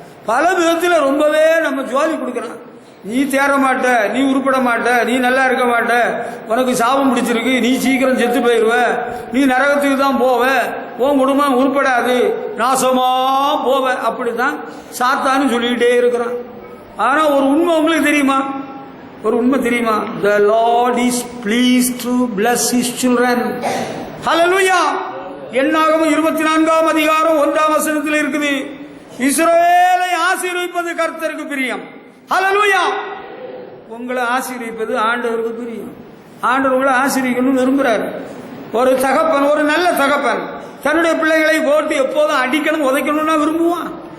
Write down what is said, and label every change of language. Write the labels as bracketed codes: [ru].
[ta] பல விதத்தில் ரொம்பவே நம்ம ஜோலி கொடுக்குறான். நீ தேற மாட்ட, நீ உருப்பட மாட்ட, நீ நல்லா இருக்க மாட்ட, உனக்கு சாபம் பிடிச்சிருக்கு, நீ சீக்கிரம் செத்து போயிடுவ, நீ நரகத்துக்கு தான் போவ, உன் குடும்பம் உருப்படாது, நாசமா போவ, அப்படித்தான் சாத்தான்னு சொல்லிக்கிட்டே இருக்கிறான். ஆனா ஒரு உண்மை உங்களுக்கு தெரியுமா? ஒரு உண்மை தெரியுமா? [en] The Lord is pleased to bless His children. Hallelujah. [ta] என்னாகமம் 24ஆம் அதிகாரம் 1ஆம் வசனத்தில் இருக்குது. இஸ்ரவேலை ஆசீர்வதிப்பது கர்த்தருக்கு பிரியம். ஹல்லேலூயா. உங்களை ஆசீர்வதிப்பது ஆண்டவருக்கு பிரியம். ஆண்டவர் உங்களை ஆசீர்வதிக்கணும்னு விரும்புறாரு. ஒரு தகப்பன், ஒரு நல்ல தகப்பன் தன்னுடைய பிள்ளைகளை போட்டு எப்போதும் அடிக்கணும் உதைக்கணும்னா விரும்புவான்.